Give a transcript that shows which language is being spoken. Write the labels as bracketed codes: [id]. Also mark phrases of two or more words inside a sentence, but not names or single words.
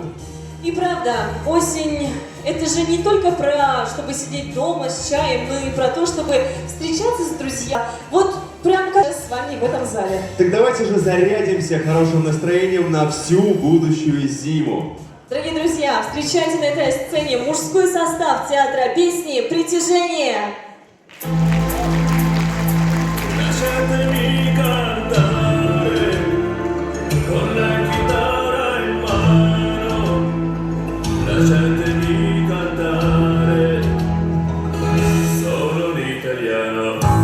[ru] И правда, осень — это же не только про, чтобы сидеть дома с чаем, но и про то, чтобы встречаться с друзьями. Вот прям как с вами в этом зале. Так давайте же зарядимся хорошим настроением на всю будущую зиму. Дорогие друзья, встречайте на этой сцене мужской состав театра песни «Притяжение». [it] Lasciatemi cantare con la chitarra in mano, lasciatemi cantare solo l'italiano.